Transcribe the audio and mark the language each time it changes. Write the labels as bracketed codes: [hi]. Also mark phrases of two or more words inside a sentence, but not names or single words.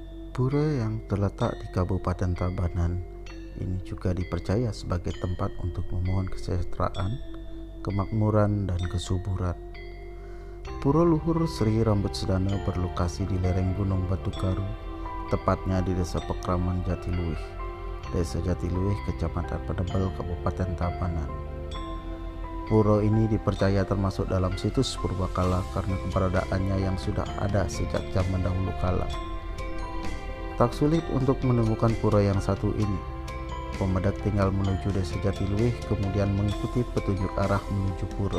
[id] Pura yang terletak di Kabupaten Tabanan ini juga dipercaya sebagai tempat untuk memohon kesejahteraan, kemakmuran, dan kesuburan. Pura Luhur Sri Rambut Sedana berlokasi di lereng Gunung Batu Karu, tepatnya di Desa Pekraman Jatiluwih, Desa Jatiluwih, Kecamatan Penebel, Kabupaten Tabanan. Pura ini dipercaya termasuk dalam situs purbakala karena keberadaannya yang sudah ada sejak zaman dahulu kala. Tak sulit untuk menemukan pura yang satu ini. Pemedak tinggal menuju Desa Jatiluwih, kemudian mengikuti petunjuk arah menuju pura.